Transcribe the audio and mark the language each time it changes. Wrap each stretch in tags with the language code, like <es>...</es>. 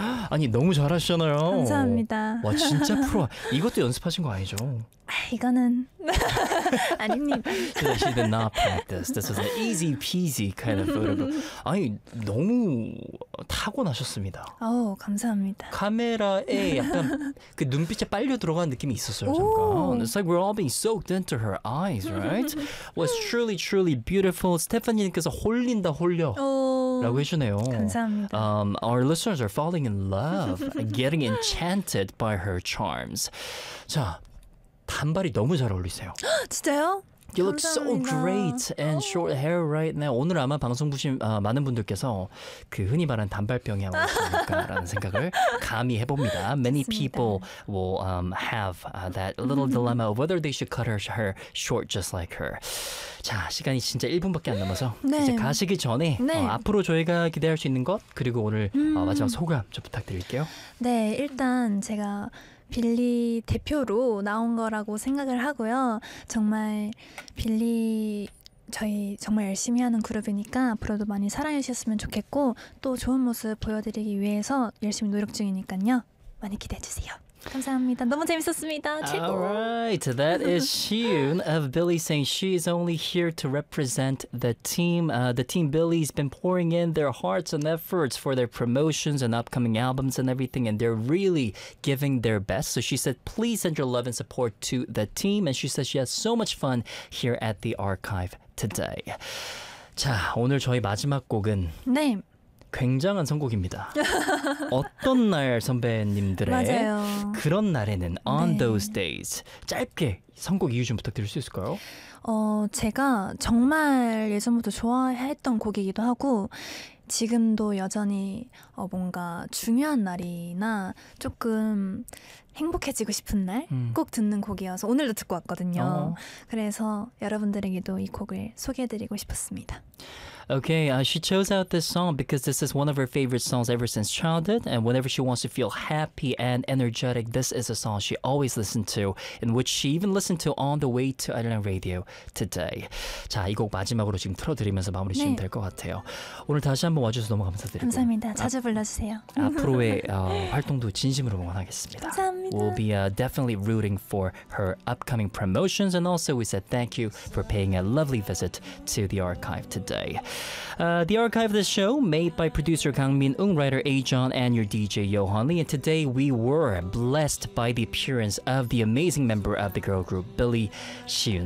<ko>아니, 너무 잘하시잖아요. 감사합니다. 와, 진짜 프로. 이것도 연습하신 거 아니죠? 이거는 아닙니다.</ko> <en>She did not practice. This was an easy peasy kind of photo.</en> <ko>아니, 너무 타고나셨습니다. 오, 감사합니다. 카메라에 약간 그 눈빛에 빨려 들어가는 느낌이 있었어요, 잠깐.</ko> <en>It's like we're all being soaked into her eyes, right? Was truly, truly beautiful.</en> <ko>스테파니님께서 홀린다, 홀려. 오. 라고 해주네요. 감사합니다.</ko> <en>Our listeners are falling in love, getting enchanted by her charms.</en> <ko>자, 단발이 너무 잘 어울리세요. 진짜요?</ko> <en>You</en> <ko>감사합니다.</ko> <en>look so great and short hair right now.</en> <ko>오늘 아마 방송 보신 많은 분들께서 그 흔히 말하는 단발병이 아마 있을까라는 생각을 감히 해봅니다. Many 좋습니다.</ko> <en>people will have that little dilemma of whether they should cut her hair short just like her.</en> <ko>자, 시간이 진짜 1분밖에 안 남아서 네. 이제 가시기 전에 네. 앞으로 저희가 기대할 수 있는 것 그리고 오늘 마지막 소감 좀 부탁드릴게요. 네, 일단 제가 빌리 대표로 나온 거라고 생각을 하고요. 정말 빌리 저희 정말 열심히 하는 그룹이니까 앞으로도 많이 사랑해 주셨으면 좋겠고 또 좋은 모습 보여드리기 위해서 열심히 노력 중이니까요. 많이 기대해 주세요. 감사합니다. 너무 재밌었습니다. 최고.</ko> <en>All right. That is Shiyun of Billy saying she's only here to represent the team. The team Billy's been pouring in their hearts and efforts for their promotions and upcoming albums and everything. And they're really giving their best. So she said, please send your love and support to the team. And she says she has so much fun here at the archive today.</en> <ko>자, 오늘 저희 마지막 곡은. 네. 굉장한 선곡입니다. 어떤 날 선배님들의 맞아요. 그런 날에는 On 네. Those Days 짧게 선곡 이유 좀 부탁드릴 수 있을까요? 제가 정말 예전부터 좋아했던 곡이기도 하고 지금도 여전히 뭔가 중요한 날이나 조금 행복해지고 싶은 날 꼭 듣는 곡이어서 오늘도 듣고 왔거든요. 그래서 여러분들에게도 이 곡을 소개해드리고 싶었습니다.</ko> <en>Okay, she chose out this song because this is one of her favorite songs ever since childhood. And whenever she wants to feel happy and energetic, this is a song she always listened to, in which she even listened to on the way to Island Radio today.</en> <ko>자, 이 곡 마지막으로 지금 틀어드리면서 마무리 네. 주시면 될 것 같아요. 오늘 다시 한번 와주셔서 너무 감사드립니다. 감사합니다. 자주 불러주세요. 앞으로의 활동도 진심으로 응원하겠습니다. 감사합니다.</ko> <en>We'll be definitely rooting for her upcoming promotions. And also, we said thank you for paying a lovely visit to the archive today. The archive of this show made by producer Kang Min Ung, writer A. John, and your DJ Yohan Lee. And today we were blessed by the appearance of the amazing member of the girl group, Billy Shiyun.</en>